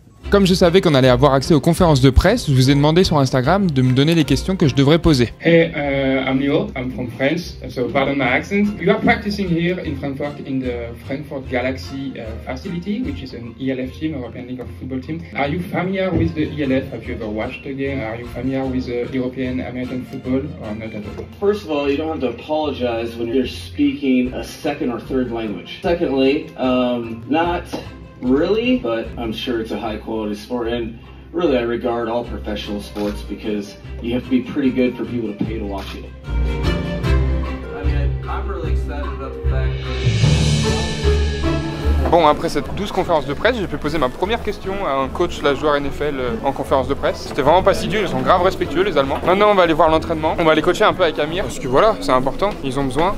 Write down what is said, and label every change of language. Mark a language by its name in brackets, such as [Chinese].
[French] Comme je savais qu'on allait avoir accès aux conférences de presse, je vous ai demandé sur Instagram de me donner les questions que je devrais poser. [English] Hey, I'm Leo, I'm from France, so pardon my accent. You are practicing here in Frankfurt in the Frankfurt Galaxy facility, which is an ELF team, European League of Football team. Are you familiar with the ELF? Have you ever watched the game? Are you familiar with European American football or not at all? First of all, you don't have to apologize when you're speaking a second or third language. Secondly, not really, but I'm sure it's a high quality sport, and really I regard all professional sports because you have to be pretty good for people to pay to watch it. I mean, I'm really excited about the fact that... [French] Bon, après cette 12 conférences de presse, j'ai pu poser ma première question à un coach, la joueur NFL en conférence de presse. C'était vraiment pas assidu, ils sont grave respectueux les Allemands. Maintenant on va aller voir l'entraînement, on va aller coacher un peu avec Amir, parce que voilà, c'est important, ils ont besoin.